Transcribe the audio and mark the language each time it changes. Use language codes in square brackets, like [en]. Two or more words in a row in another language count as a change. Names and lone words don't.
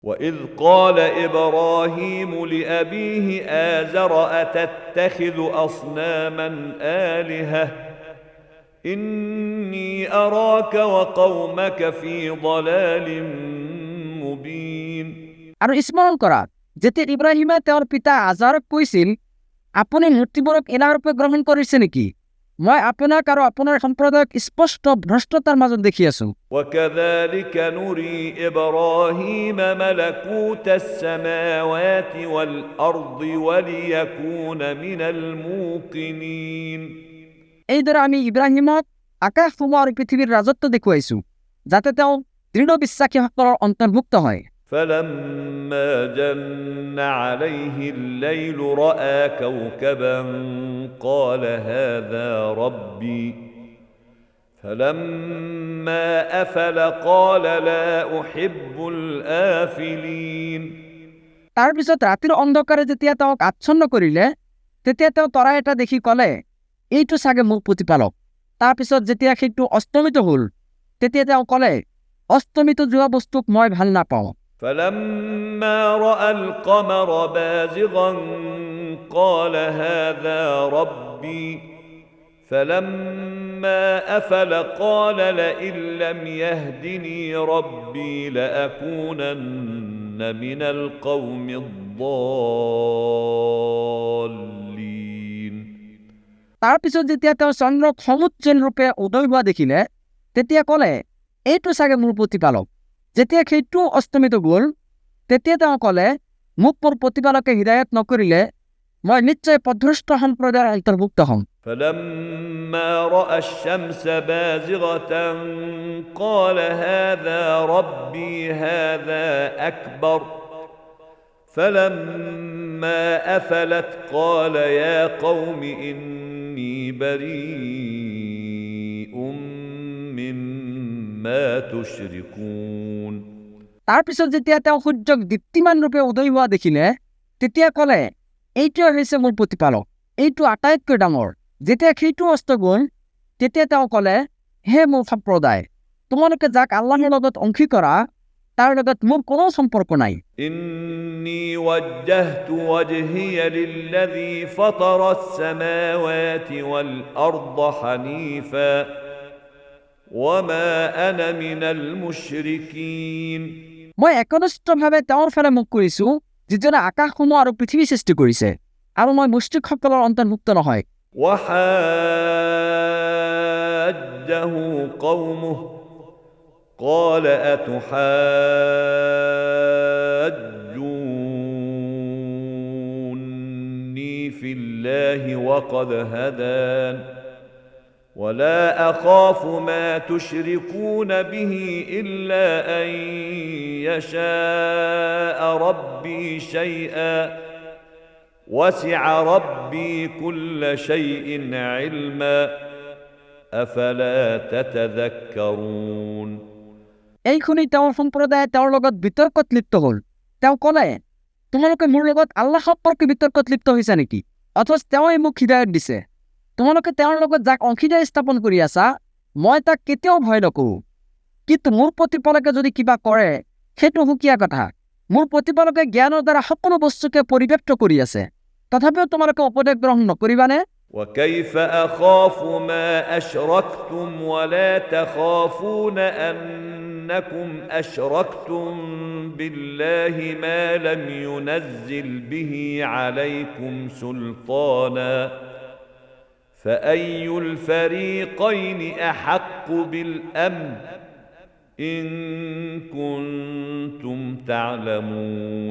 [ar] وإذ قال إبراهيم لأبيه آزر أتتخذ أصناما آلهة إني أراك وقومك في ضلال মুবিন। [as] আৰু স্মৰণ কৰা যেতিয়া ইব্ৰাহিমে তেওঁৰ পিতা আজাৰক কৈছিল, আপুনি মূৰ্তিবোৰক ইলাহৰূপে গ্ৰহণ কৰিছে নেকি? মই আপোনাক আৰু আপোনাৰ সম্প্ৰদায়ক স্পষ্ট ভ্ৰষ্টতাৰ মাজত দেখি আছো। [ar] وكذلك نري إبراهيم ملكوت السماوات والأرض وليكون من الموقنين। [as] এইদৰে আমি ইব্ৰাহিমক আকাশসমূহ আৰু পৃথিৱীৰ ৰাজত্ব দেখুৱাইছো যাতে তেওঁ দৃঢ় বিশ্বাসীসকলৰ অন্তৰ্ভুক্ত হয়। [ar] فلما جن عليه الليل رأى كوكبا قال هذا ربي فلما أفل قال لا أحب الآفلين। [as] তাৰপিছত ৰাতিৰ অন্ধকাৰে যেতিয়া তেওঁক আচ্ছন্ন কৰিলে তেতিয়া তেওঁ তৰা এটা দেখি ক'লে, এইটো চাগে মোৰ প্ৰতিপালক। তাৰপিছত যেতিয়া সেইটো অস্তমিত হ'ল তেতিয়া তেওঁ ক'লে, অস্তমিত যোৱা বস্তুক মই ভাল নাপাওঁ। [ar] فلما رأى القمر بازغا قال هذا ربي فلما أفل قال لئن لم يهدني ربي لأكونن من القوم الضالين। [as] তাৰপিছত যেতিয়া তেওঁ চন্দ্ৰক সমুজ্জ্বল ৰূপে উদয় হোৱা দেখিলে তেতিয়া ক'লে, এইটো চাগে মোৰ প্ৰতিপালক। যেতিয়া সেইটো অস্তমিত গ'ল তেতিয়া তেওঁ ক'লে, মোক মোৰ প্ৰতিপালকে হৃদায়ত নকৰিলে মই নিশ্চয় পথভ্ৰষ্ট সম্প্ৰদায়ৰ অন্তৰ্ভুক্ত হ'ম। [ar] فلما رأى الشمس بازغة قال هذا ربي هذا أكبر فلما أفلت قال يا قوم إني بريء مما تشركون। [as] তাৰপিছত যেতিয়া তেওঁ সূৰ্যক দীপ্তিমান ৰূপে উদয় হোৱা দেখিলে তেতিয়া ক'লে, এইটোৱে হৈছে মোৰ প্ৰতিপালক, এইটো আটাইতকৈ ডাঙৰ। যেতিয়া সেইটো অস্ত গ'ল তেতিয়া তেওঁ ক'লে, হে মোৰ সম্প্ৰদায়, তোমালোকে যাক আল্লাহৰ লগত অংশী কৰা তাৰ লগত মোৰ কোনো সম্পৰ্ক নাই। [ar] إني وجهت وجهي للذي فطر السماوات والأرض حنيفا وما أنا من المشركين। [as] মই একনিষ্ঠভাৱে তেওঁৰ ফালে মুখ কৰিছো যিজনে আকাশসমূহ আৰু পৃথিৱী সৃষ্টি কৰিছে, আৰু মই মুশ্ৰিকসকলৰ অন্তৰ্ভুক্ত নহয়। [ar] وحاجه قومه قال أتحاجوني في الله وقد هدان ولا أخاف ما تشركون به إلا أن يشاء ربي شيئا وسع ربي كل شيء علما أفلا تتذكرون۔ [as] এই শুনি তেওঁৰ সম্প্ৰদায়ে তেওঁৰ লগত বিতৰ্কত লিপ্ত হ'ল। তেওঁ ক'লে, তোমালোকে মোৰ লগত আল্লাহ সম্পৰ্কে বিতৰ্কত লিপ্ত হৈছা নেকি? অথচ তেওঁই মোক হৃদায়ত দিছে। তোমালোকে তেওঁৰ লগত যাক অংশীদাৰ স্থাপন কৰি আছা মই তাক কেতিয়াও ভয় নকৰোঁ, কিন্তু মোৰ প্ৰতিপালকে যদি কিবা কৰে সেইটো সুকীয়া কথা। মোৰ প্ৰতিপালকে জ্ঞানৰ দ্বাৰা সকলো বস্তুকে পৰিব্যাপ্ত কৰি আছে, তথাপিও তোমালোকে উপদেশ গ্ৰহণ নকৰিবানে? [ar] وكيف أخاف ما أشركتم ولا تخافون أنكم أشركتم بالله ما لم ينزل به عليكم سلطانا فأي الفريقين أحق بالأمن إن كنتم تعلمون।